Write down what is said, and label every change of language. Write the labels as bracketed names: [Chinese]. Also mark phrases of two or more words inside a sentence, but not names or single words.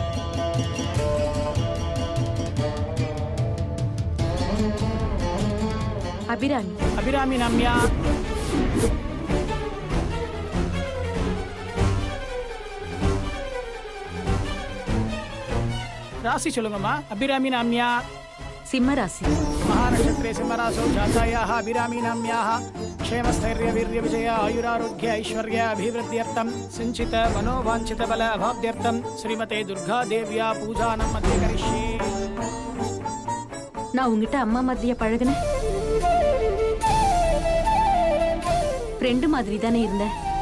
[Tamil] அபிராமி. அபிராமி நாம்யா. ராசி சொல்லுங்கம்மா. அபிராமி நாம்யா. சிம்ம ராசி. [Sanskrit] महानक्षत्रे सिंहरासौ जातायाः अभिरामी नाम्याः क्षेमस्थैर्य वीर्य विजय आयुरारोग्य ऐश्वर्य अभिवृद्ध्यर्थं सिंचित मनोवांछित बल अभाव्यर्थं श्रीमते दुर्गा देव्या पूजानं मध्ये करिष्ये. [Tamil] நான் உங்ககிட்ட அம்மா மாதிரியா பழகுனேன்? ஃப்ரெண்டு மாதிரி தானே இருந்தேன்.